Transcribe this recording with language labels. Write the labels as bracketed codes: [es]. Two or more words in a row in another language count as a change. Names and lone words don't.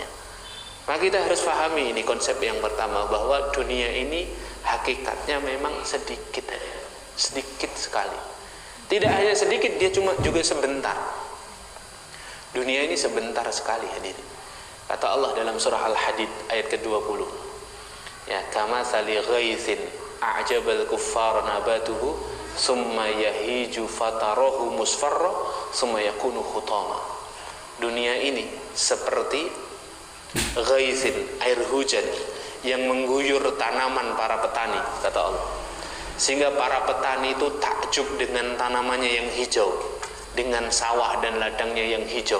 [id] Maka kita harus pahami ini konsep yang pertama, bahwa dunia ini hakikatnya memang sedikit, sedikit sekali. Tidak hanya sedikit, dia juga sebentar. Dunia ini sebentar sekali hadir. Kata Allah dalam surah Al-Hadid ayat ke-20. [ar] Ya, كمثل غيث أعجب الكفار نباته ثم يهيج فتراه مصفرا ثم يكون حطاما. [id] Dunia ini seperti ghaithin, air hujan yang mengguyur tanaman para petani, kata Allah. Sehingga para petani itu takjub dengan tanamannya yang hijau, dengan sawah dan ladangnya yang hijau.